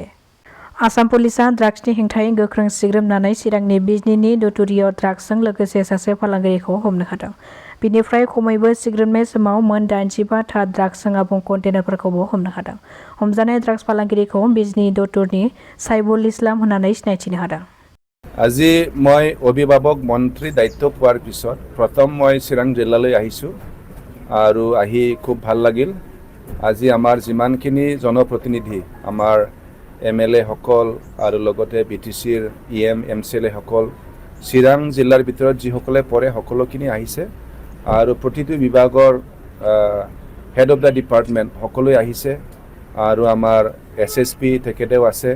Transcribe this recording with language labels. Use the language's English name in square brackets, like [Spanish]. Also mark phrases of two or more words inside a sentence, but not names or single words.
[Bodo] आसाम पुलिसआ ड्राग्सनि हेंथायै गोख्रों सिग्रोमनानै चिरांनि बिजनीनि दुथुरियाव ड्राग्सजों लोगोसे सासे फालांगिरिखौ हमनो हादों। बिनिफ्राय खमैबो सिग्रोमनाय समाव मोन 85 था ड्राग्सजों आबुं कन्टेनारफोरखौबो हमनो हादों। हमजानाय ड्राग्स फालांगिरिखौ बिजनी दतुरनि साइबुल इस्लाम होननानै सिनायथिनो हादों। [Assamese] আজি মই অভিভাৱক মন্ত্ৰী দায়িত্ব পোৱাৰ পিছত প্ৰথম মই চিৰাং জিলালৈ আহিছোঁ আৰু আহি খুব ভাল লাগিল। আজি আমাৰ যিমানখিনি জনপ্ৰতিনিধি আমাৰ MLA সকল আৰু লগতে BTCৰ EM MCLA সকল চিৰাং জিলাৰ ভিতৰত যিসকলে পৰে সকলোখিনি আহিছে আৰু প্ৰতিটো বিভাগৰ [English] head of the department [Assamese] সকলোৱে আহিছে আৰু আমাৰ SSP তেখেতেও আছে।